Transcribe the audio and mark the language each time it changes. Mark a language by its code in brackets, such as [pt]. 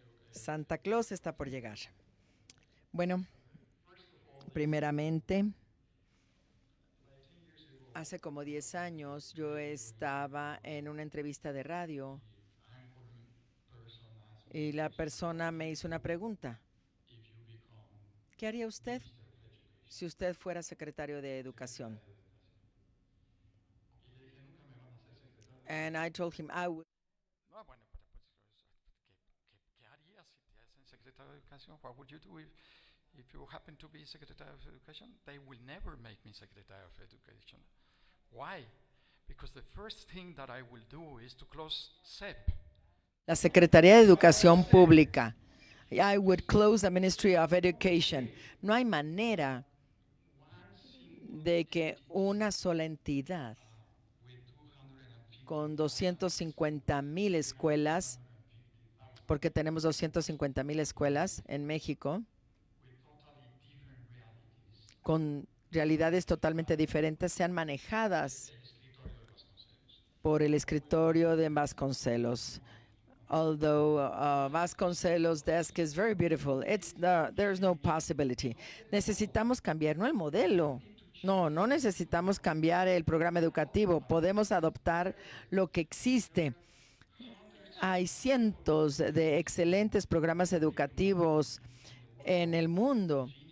[es] Santa Claus está por llegar. Bueno, primeramente, hace como 10 años yo estaba en una entrevista de radio y la persona me hizo una pregunta. ¿Qué haría usted si usted fuera secretario de Educación? [en] And I told him I would. [es] No, bueno, pero pues, ¿qué harías si te hacen secretario de Educación? [en] What would you do if you happen to be Secretary of Education? They will never make me Secretary of Education. Why? Because the first thing that I will do is to close CEP. [es] La Secretaría de Educación Pública. [en] I would close the Ministry of Education. [es] No hay manera de que una sola entidad con 250,000 escuelas, porque tenemos 250,000 escuelas en México, con realidades totalmente diferentes, sean manejadas por el escritorio de Vasconcelos. [en] Although Vasconcelos' desk is very beautiful, there's no possibility. [es] Necesitamos cambiar, no el modelo. No necesitamos cambiar el programa educativo. Podemos adoptar lo que existe. Hay cientos de excelentes programas educativos en el mundo.